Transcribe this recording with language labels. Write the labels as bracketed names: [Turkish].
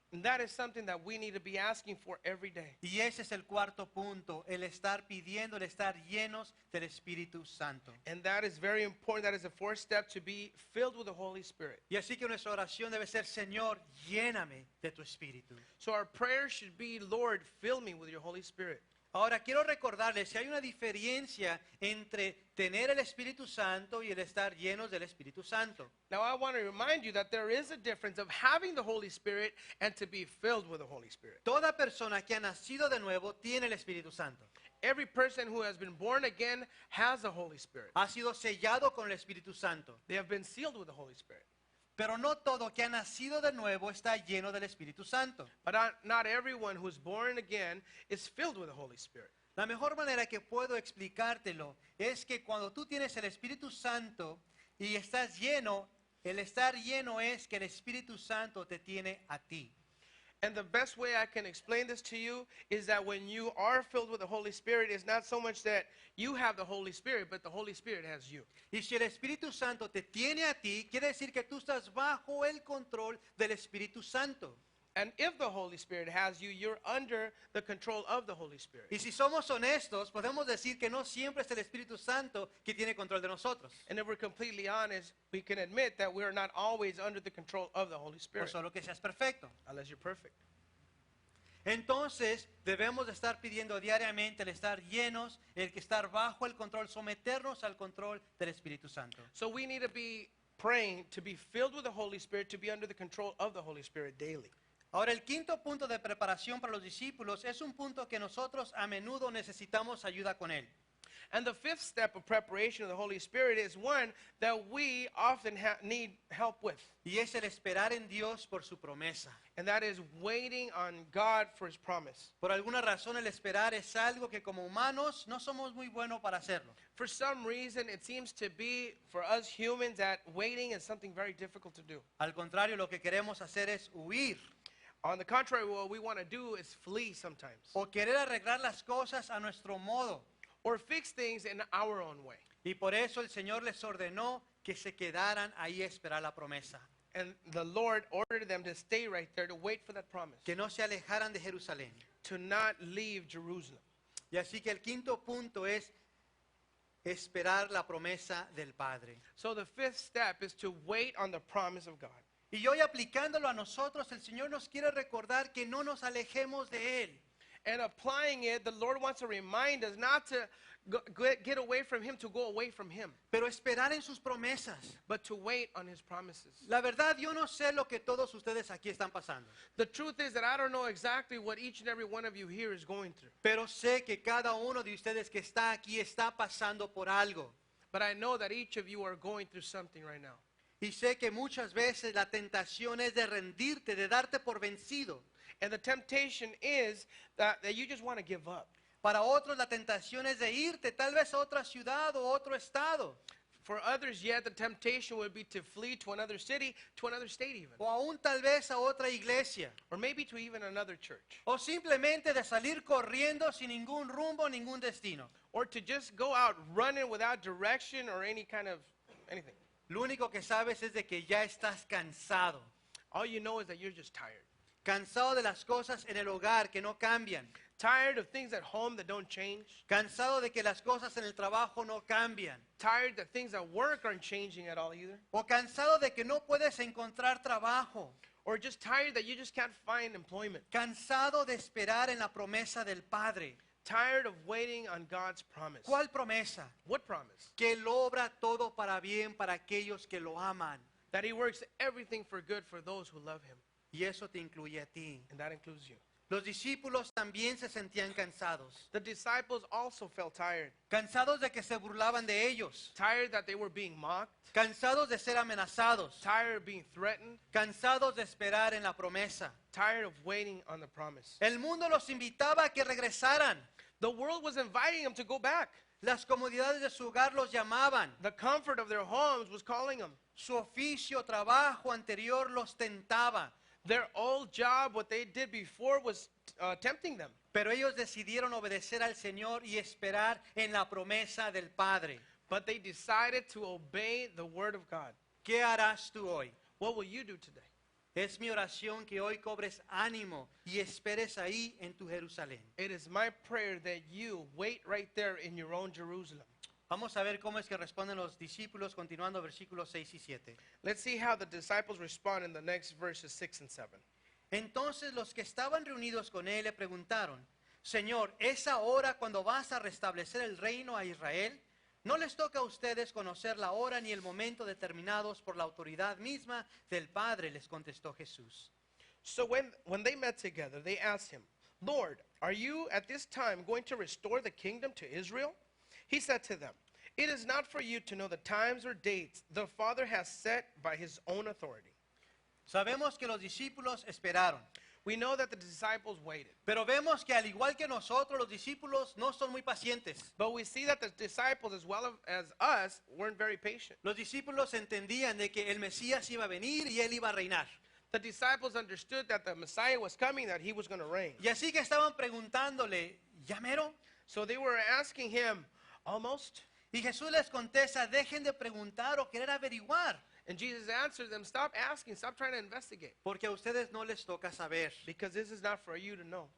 [English] And that is something that we need to be asking for every day. [Spanish] Y ese es el cuarto punto, el estar pidiendo, el estar llenos del Espíritu Santo. [English] And that is very important. That is the 4th step, to be filled with the Holy Spirit. [Spanish] Y así que nuestra oración debe ser: Señor, lléname de tu Espíritu. [English] So our prayer should be, Lord, fill me with your Holy Spirit. [Spanish] Ahora quiero recordarles que hay una diferencia entre tener el Espíritu Santo y el estar llenos del Espíritu Santo. [English] Now I want to remind you that there is a difference of having the Holy Spirit and to be filled with the Holy Spirit. [Spanish] Toda persona que ha nacido de nuevo tiene el Espíritu Santo. [English] Every person who has been born again has the Holy Spirit. [Spanish] Ha sido sellado con el Espíritu Santo. [English] They have been sealed with the Holy Spirit. [Spanish] Pero no todo que ha nacido de nuevo está lleno del Espíritu Santo. [English] But not everyone who is born again is filled with the Holy Spirit. [Spanish] La mejor manera que puedo explicártelo es que cuando tú tienes el Espíritu Santo y estás lleno, el estar lleno es que el Espíritu Santo te tiene a ti. [English] And the best way I can explain this to you is that when you are filled with the Holy Spirit, it's not so much that you have the Holy Spirit, but the Holy Spirit has you. [Spanish] Y si el Espíritu Santo te tiene a ti, quiere decir que tú estás bajo el control del Espíritu Santo. [English] And if the Holy Spirit has you, you're under the control of the Holy Spirit. [Spanish] Y si somos honestos, podemos decir que no siempre es el Espíritu Santo que tiene control de nosotros. [English] And if we're completely honest, we can admit that we're not always under the control of the Holy [Spanish] O [English] Spirit, [Spanish] solo que seas perfecto. [English] unless you're perfect. [Spanish] Entonces debemos de estar pidiendo diariamente el estar llenos, el que estar bajo el control, someternos al control del Espíritu Santo. [English] So we need to be praying to be filled with the Holy Spirit, to be under the control of the Holy Spirit daily. [Spanish] Ahora, el quinto punto de preparación para los discípulos es un punto que nosotros a menudo necesitamos ayuda con él. [English] And the 5th step of preparation of the Holy Spirit is one that we often need help with. [Spanish] Y es el esperar en Dios por su promesa. [English] And that is waiting on God for his promise. [Spanish] Por alguna razón el esperar es algo que como humanos no somos muy buenos para hacerlo. [English] For some reason, it seems to be, for us humans, that waiting is something very difficult to do. [Spanish] Al contrario, lo que queremos hacer es huir [English] On the contrary, what we want to do is flee sometimes, [Spanish] o querer arreglar las cosas a nuestro modo. [English] or fix things in our own way. [Spanish] Y por eso el Señor les ordenó que se quedaran ahí a esperar la promesa, [English] And the Lord ordered them to stay right there to wait for that promise, [Spanish] que no se alejaran de Jerusalén. [English] to not leave Jerusalem. [Spanish] Y así que el quinto punto es esperar la promesa del Padre. [English] So the 5th step is to wait on the promise of God. [Spanish] Y hoy aplicándolo a nosotros, el Señor nos quiere recordar que no nos alejemos de Él. [English] And applying it, the Lord wants to remind us not to get away from Him, to go away from Him, [Spanish] pero esperar en sus promesas. [English] but to wait on His promises. [Spanish] La verdad, yo no sé lo que todos ustedes aquí están pasando, [English] The truth is that I don't know exactly what each and every one of you here is going through. [Spanish] pero sé que cada uno de ustedes que está aquí está pasando por algo. [English] But I know that each of you are going through something right now. [Spanish] Y sé que muchas veces la tentación es de rendirte, de darte por vencido. [English] And the temptation is that you just want to give up. [Spanish] Para otros la tentación es de irte tal vez a otra ciudad o otro estado. [English] For others, yet the temptation would be to flee to another city, to another state even. [Spanish] O aún tal vez a otra iglesia. [English] Or maybe to even another church. [Spanish] O simplemente de salir corriendo sin ningún rumbo, ningún destino. [English] Or to just go out running without direction or any kind of anything. [Spanish] Lo único que sabes es de que ya estás cansado. [English] All you know is that you're just tired. [Spanish] Cansado de las cosas en el hogar que no cambian. [English] Tired of things at home that don't change. [Spanish] Cansado de que las cosas en el trabajo no cambian. [English] Tired that things at work aren't changing at all either. [Spanish] O cansado de que no puedes encontrar trabajo. [English] Or just tired that you just can't find employment. [Spanish] Cansado de esperar en la promesa del Padre. [English] Tired of waiting on God's promise. [Spanish] ¿Cuál promesa? [English] What promise? [Spanish] Que Él obra todo para bien para aquellos que lo aman. [English] That He works everything for good for those who love Him. [Spanish] Y eso te incluye a ti. [English] And that includes you. [Spanish] Los discípulos también se sentían cansados. [English] The disciples also felt tired. [Spanish] Cansados de que se burlaban de ellos. [English] Tired that they were being mocked. [Spanish] Cansados de ser amenazados. [English] Tired of being threatened. [Spanish] Cansados de esperar en la promesa. [English] Tired of waiting on the promise. [Spanish] El mundo los invitaba a que regresaran. [English] The world was inviting them to go back. [Spanish] Las comodidades de su hogar los llamaban. [English] The comfort of their homes was calling them. [Spanish] Su oficio, trabajo anterior los tentaba. [English] Their old job, what they did before, was tempting them. [Spanish] Pero ellos decidieron obedecer al Señor y esperar en la promesa del Padre. [English] But they decided to obey the word of God. [Spanish] ¿Qué harás tú hoy? [English] What will you do today? [Spanish] Es mi oración que hoy cobres ánimo y esperes ahí en tu Jerusalén. [English] It is my prayer that you wait right there in your own Jerusalem. [Spanish] Vamos a ver cómo es que responden los discípulos continuando versículos 6 y 7. [English] Let's see how the disciples respond in the next verses 6 and 7. [Spanish] Entonces los que estaban reunidos con él le preguntaron, Señor, ¿es ahora cuando vas a restablecer el reino a Israel? No les toca a ustedes conocer la hora ni el momento determinados por la autoridad misma del Padre, les contestó Jesús. [English] So when they met together, they asked him, Lord, are you at this time going to restore the kingdom to Israel? He said to them, it is not for you to know the times or dates the Father has set by his own authority. [Spanish] Sabemos que los discípulos esperaron, [English] We know that the disciples waited. [Spanish] pero vemos que al igual que nosotros, los discípulos no son muy pacientes. [English] But we see that the disciples, as well as us, weren't very patient. [Spanish] Los discípulos entendían de que el Mesías iba a venir y él iba a reinar. [English] The disciples understood that the Messiah was coming, that he was going to reign. [Spanish] Y así que estaban preguntándole, ¿ya mero? [English] So they were asking him, almost? [Spanish] Y Jesús les contesta, dejen de preguntar o querer averiguar, [English] And Jesus answered them, stop asking, stop trying to investigate. [Spanish] porque a ustedes no les toca saber. [English] Because this is not for you to know.